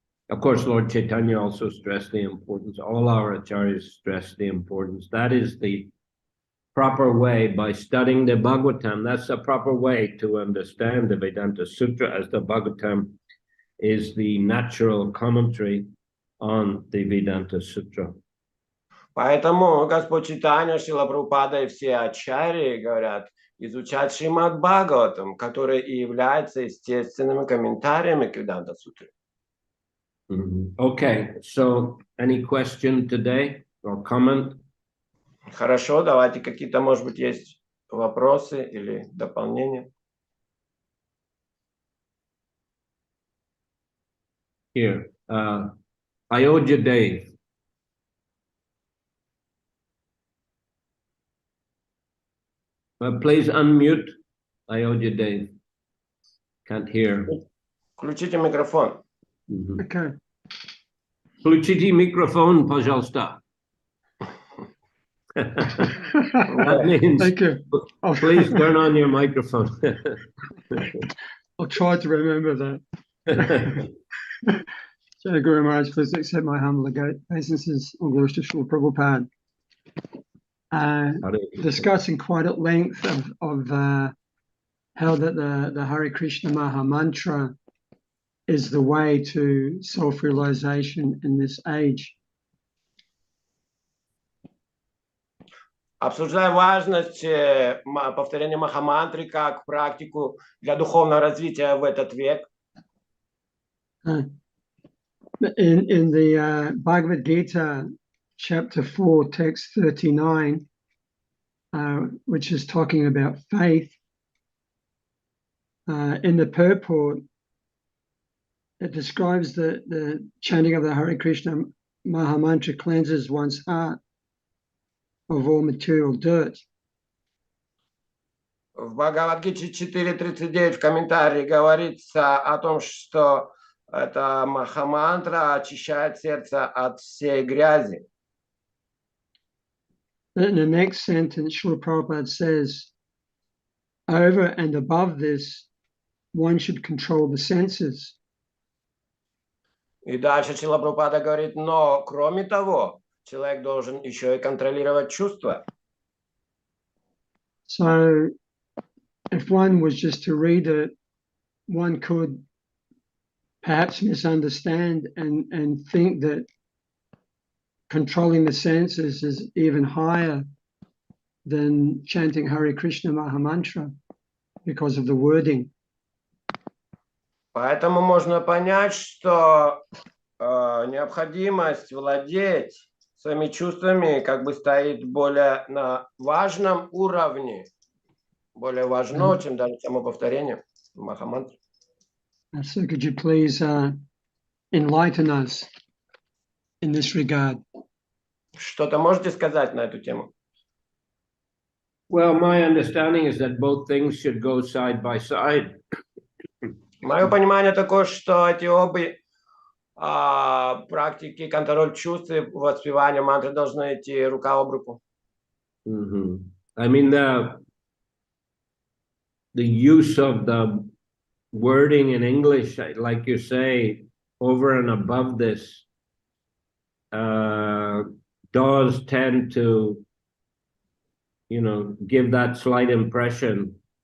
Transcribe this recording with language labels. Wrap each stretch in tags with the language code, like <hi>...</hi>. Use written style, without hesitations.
<en>Of course, Lord Chaitanya also stressed the importance. All our acharyas stress the importance. That is the proper way, by studying the Bhagavatam. That's the proper way to understand the Vedanta Sutra, as the Bhagavatam is the natural commentary on the Vedanta Sutra.</en> <ru>Поэтому Господь Чайтанья, Шрила Прабхупада и все ачарьи говорят изучать Шримад Бхагаватам, который и является естественными комментариями к Веданта Сутре.</ru> <en>Okay, so any question today or comment?</en> <ru>Хорошо, давайте какие-то, может быть, есть вопросы или дополнения.</ru> <en>Here, Ayodhya Dave. Please unmute Ayodhya Dave. Can't hear.</en> <ru>Включите микрофон.</ru> <en>Okay.</en> <ru>Включите микрофон, пожалуйста.</ru> <en>That means, thank you. Please turn on your microphone. I'll try to remember that. Jai Guru Maharaj, please accept my humble obeisances on Guru Srila Prabhupada. Discussing quite at length of how that the Hare Krishna Maha Mantra is the way to self-realization in this age.</en> <ru>обсуждая важность повторения махамантры как практику для духовного развития в этот век.</ru> <en>In the Bhagavad Gita, chapter 4, text 39, which is talking about faith, in the purport, it describes the chanting of the Hare Krishna Mahamantra cleanses one's heart of all material dirt.</en> <ru>В Бхагавад-гите 4.39 в комментарии говорится о том, что эта махамантра очищает сердце от всей грязи.</ru> <en>In the next sentence, Srila Prabhupada says, over and above this, one should control the senses.</en> <ru>И дальше Шрила Прабхупада говорит, но кроме того, человек должен еще и контролировать чувства.</ru> <en>So, if one was just to read it, one could perhaps misunderstand and think that controlling the senses is even higher than chanting Hare Krishna Mahamantra because of the wording.</en> <ru>Поэтому можно понять, что необходимость владеть своими чувствами как бы стоит более на важном уровне, более важно, чем даже само повторение махамантры.</ru> <en>So could you please enlighten us in this regard?</en> <ru>Что-то можете сказать на эту тему?</ru> <en>Well, my understanding is that both things should go side by side.</en> <ru>Мое понимание такое, что эти обе практики, контроль чувств и воспевание мантры должны идти рука об руку.</ru> <en>I mean, the use of the wording in English, like you say, over and above this, does tend to, give that slight impression.</en>